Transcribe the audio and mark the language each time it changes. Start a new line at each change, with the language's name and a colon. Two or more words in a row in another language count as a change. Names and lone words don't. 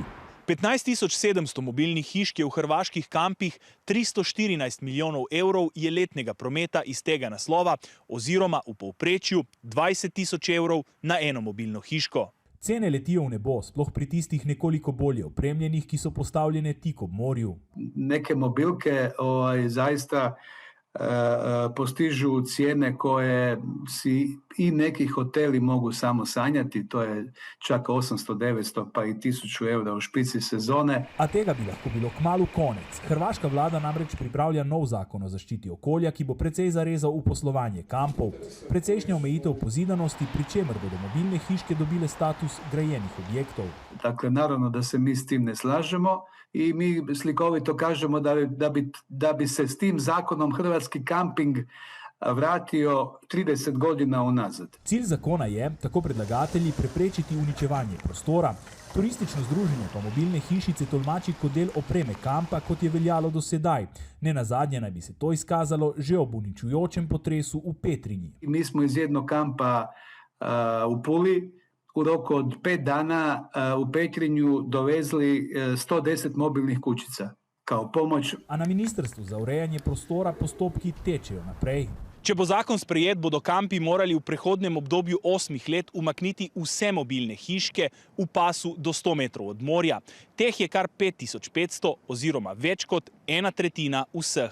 Slovenian: 15.700 mobilnih hiš je v hrvaških kampih, 314 milijonov evrov je letnega prometa iz tega naslova oziroma v povprečju 20.000 evrov na eno mobilno hiško. Cene letijo v nebo, sploh pri tistih nekoliko bolje opremljenih, ki so postavljene tik ob morju.
Croatian: Neke mobilke zaista postižu cijene koje si i neki hoteli mogu samo sanjati, to je čak 800, 900 pa i 1000 eura u špici sezone.
Slovenian: A tega bi lahko bilo kmalu konec. Hrvaška vlada namreč pripravlja nov zakon o zaščiti okolja, ki bo precej zarezal v poslovanje kampov. Precejšnja omejitev pozidanosti, pri čemer bodo mobilne hiške dobile status grajenih objektov.
Croatian: Dakle, naravno da se mi s tim ne slažemo i mi slikovito kažemo da bi se s tim zakonom hrvatski kamping vratio 30 godina unazad.
Slovenian: Cilj zakona je, tako predlagatelji, preprečiti uničevanje prostora. Turistično združenje pa mobilne hišice tolmači kot del opreme kampa, kot je veljalo do sedaj. Nenazadnje naj bi se to izkazalo že ob uničujočem potresu v Petrinji.
Croatian: Mi smo iz jednog kampa u Puli u roku od 5 dana u Petrinju dovezli 110 mobilnih kućica kao pomoć.
Slovenian: A na Ministrstvu za urejanje prostora postopki tečejo naprej. Če bo zakon sprejet, bodo kampi morali v prehodnem obdobju 8 let umakniti vse mobilne hiške v pasu do 100 metrov od morja. Teh je kar 5500 oziroma več kot 1/3 vseh.